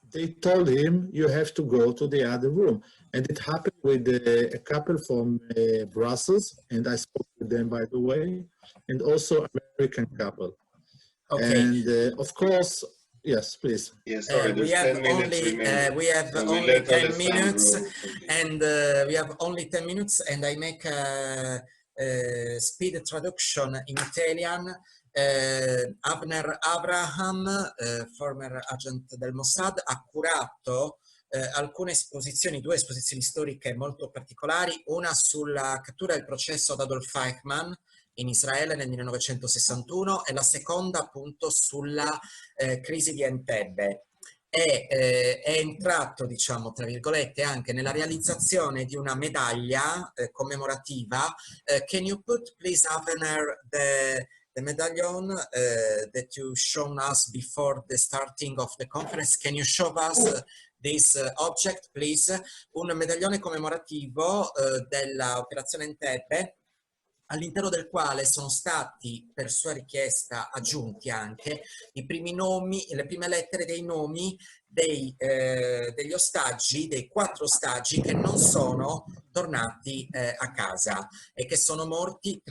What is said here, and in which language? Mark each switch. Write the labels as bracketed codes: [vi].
[en] They told him, you have to go to the other room. And it happened with a couple from Brussels, and I spoke with them, by the way, and also American couple. Okay. And of course, Yes, please. Yes, sorry, we have only 10 minutes, and we have only 10 minutes, and I make a speed traduction in Italian. [it] Avner Abraham, [en] former agent [it] del Mossad, ha curato alcune esposizioni, due esposizioni storiche molto particolari, una sulla cattura del processo ad Adolf Eichmann in Israele nel 1961 e la seconda appunto sulla crisi di Entebbe. È entrato, diciamo, tra virgolette, anche nella realizzazione di una medaglia commemorativa. [en] Can you put, please, Avner, the medallion that you shown us before the starting of the conference? Can you show us this object, please? [it] Un medaglione commemorativo della Operazione Entebbe, all'interno del quale sono stati, per sua richiesta, aggiunti anche i primi nomi, le prime lettere dei nomi degli ostaggi, dei 4 ostaggi che non sono tornati a casa e che sono morti.